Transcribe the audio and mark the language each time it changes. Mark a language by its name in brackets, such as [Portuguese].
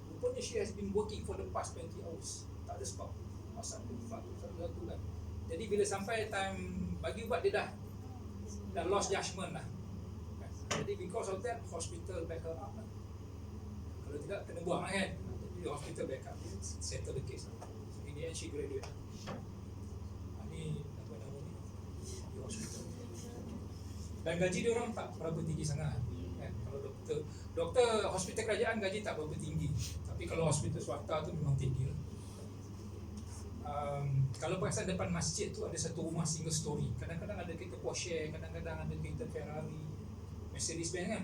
[Malay] Rupanya [English] she has been working for the past 20 hours. [Malay] Tak ada sebab pasal satu kan. Jadi bila sampai time bagi ubat, dia dah [English] lost judgement [Malay] lah. Jadi [English] because of that, hospital back her up [Malay] lah. Kalau tidak, kena buang lah kan. Jadi [English] hospital back up, settle the case lah. So in the end, she graduate. [Malay] Ni apa nama ni, di hospital. Dan gaji dia orang tak berapa tinggi sangat kan? Kalau doktor hospital kerajaan gaji tak berapa tinggi. Tapi kalau hospital swasta tu memang tinggi lah. Kalau pasal depan masjid tu ada satu rumah single story. Kadang-kadang ada kereta Porsche, kadang-kadang ada kereta Ferrari, Mercedes-Benz kan.